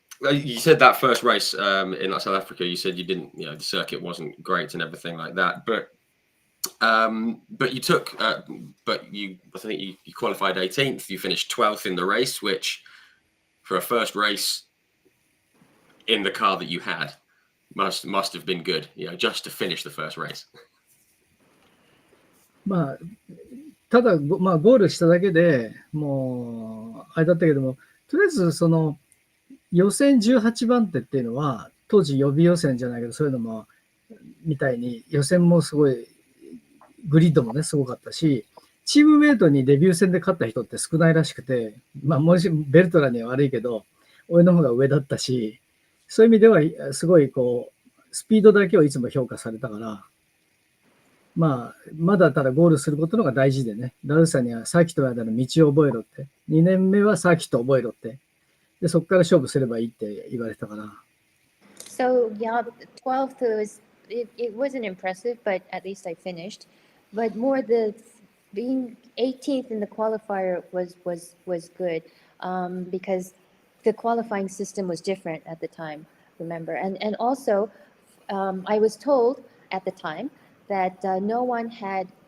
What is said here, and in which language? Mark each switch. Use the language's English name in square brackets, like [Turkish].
[English] You said that first race in South Africa, you said you didn't, you know, the circuit wasn't great and everything like that, but you took, I think you qualified 18th. You finished 12th in the race, which for a first race in the car that you had must have been good, you know, just to finish the first race. [Japanese] まあ、ただ、まあ、ゴールしただけでもう、あれだったけども、とりあえずその予選18番手っていうのは、当時予備予選じゃないけど、そういうのも、みたいに予選もすごい、グリッドもね、すごかったし、チームメイトにデビュー戦で勝った人って少ないらしくて、まあ、もしベルトラには悪いけど、俺の方が上だったし、そういう意味では、すごいこう、スピードだけをいつも評価されたから、まあ、まだただゴールすることのが大事でね、ラルさんにはサーキットの間の道を覚えろって、2年目はサーキット覚えろって、でそこから勝負すればいいって言われたから。 [English] So yeah, 12th it wasn't impressive, but at least I finished. But more being 18th in the qualifier was good because the qualifying system was different at the time. Remember, and also I was told at the time that no one had.